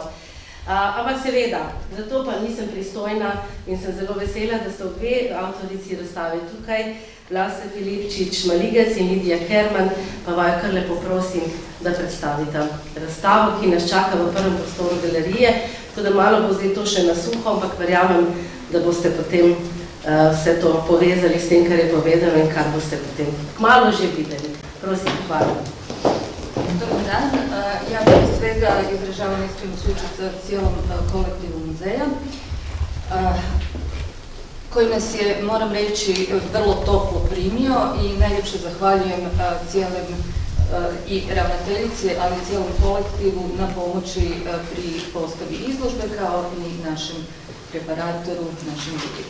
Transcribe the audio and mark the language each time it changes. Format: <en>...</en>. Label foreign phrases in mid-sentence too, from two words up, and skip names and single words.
<sl>Ampak seveda, zato pa nisem pristojna in sem zelo vesela, da sta obe avtorici razstave tukaj, Vlasta Filipčič Maligec in Lidija Kerman, pa vaju kar lepo prosim, da predstavita razstavo, ki nas čaka v prvem prostoru galerije, tako da malo bo zdaj to še na suho, ampak verjamem, da boste potem vse to povezali s tem, kar je povedano in kar boste potem kmalu že videli. Prosim, hvala.</sl> <hr>Dobar dan. Ja prije svega izražavam iskrenu sućut cijelom kolektivu muzeja, koji nas je, moram reći, vrlo toplo primio i najljepše zahvaljujem cijelim i ravnateljici, ali i cijelom kolektivu na pomoći pri postavi izložbe, kao i našem preparatoru, našem ljudi.</hr>